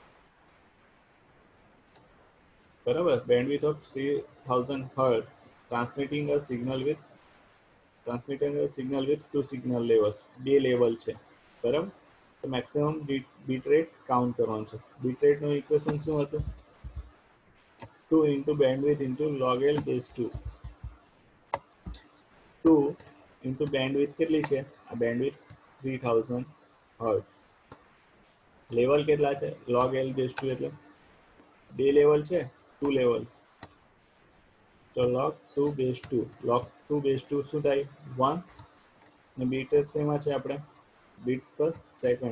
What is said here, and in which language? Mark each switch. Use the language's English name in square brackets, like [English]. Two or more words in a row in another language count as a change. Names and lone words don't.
[English] બરાબર, bandwidth of 3000 hertz, transmitting a signal with two signal levels. [Gujarati] બે લેવલ છે. બરાબર, તો [English] maximum bit rate [Gujarati] કાઉન્ટ કરવાનું છે. [English] bit rateનું [Gujarati] ઇક્વેશન શું હતું? [English] 2 into bandwidth into log L base 2. 2 into bandwidth [Gujarati] કેટલી છે? આ બેન્ડવિથ 3000 હર્ટ્ઝ. લેવલ કેટલા છે? [English] log L base 2 [Gujarati] એટલે બે લેવલ છે, 2 લેવલ. [English] તો log 2 base 2. log 2 base 2 [Gujarati] શું થાય? [English] 1. [Gujarati] ને [English] bit rate [Gujarati] શેમાં છે આપણે? [English] bits per second.